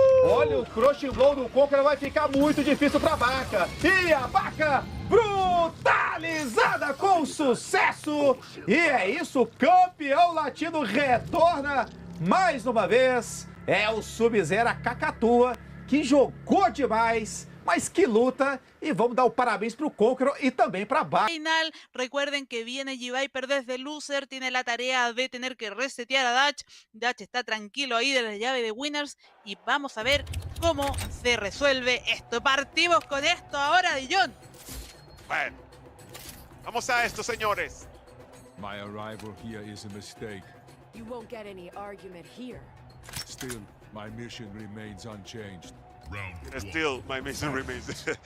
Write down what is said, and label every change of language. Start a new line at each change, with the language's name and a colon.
Portuguese: Olha o crush blow do Konqueror, vai ficar muito difícil pra Baka. E a Baka brutalizada com sucesso. E é isso, campeão latino retorna mais uma vez. É o Sub-Zero, a Cacatua, que jogou demais. Mas que luta, e vamos dar o parabéns pro Konqueror
Spanish: y también para Baka. Final, recuerden que viene Gviper desde loser, tiene la tarea de tener que resetear a Dutch. Dutch está tranquilo ahí de la llave de winners y vamos a ver cómo se resuelve esto. Partimos con esto ahora, John. Bueno, vamos a esto, señores.
English: My arrival here is a mistake. You won't get any argument here. Still, my mission remains unchanged. Still, my mission remains.